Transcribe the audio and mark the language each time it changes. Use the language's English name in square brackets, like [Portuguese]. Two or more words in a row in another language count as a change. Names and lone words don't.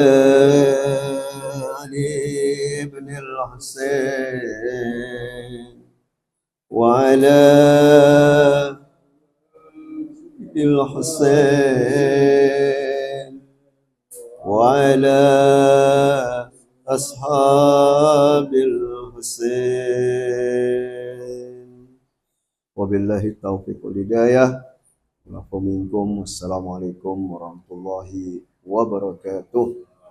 [Arabic] علي بن الحسين وعلى الحسين وعلى أصحاب الحسين. وبالله التوفيق والهداية. السلام عليكم ورحمة الله وبركاته.